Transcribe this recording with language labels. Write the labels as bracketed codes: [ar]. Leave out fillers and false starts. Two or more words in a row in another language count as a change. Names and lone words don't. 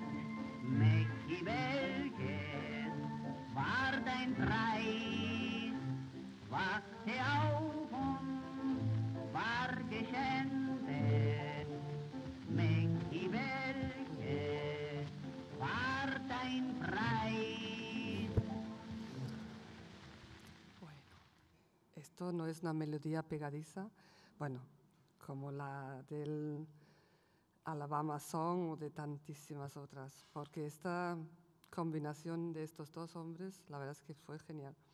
[de] Mäcki, welches war dein Preis? Wachte auf und war geschändet. Mäcki, welches war dein Preis? [es] Bueno, esto no es una melodía pegadiza, bueno, como la del Alabama Song o de tantísimas otras, porque esta combinación de estos dos hombres, la verdad es que fue genial.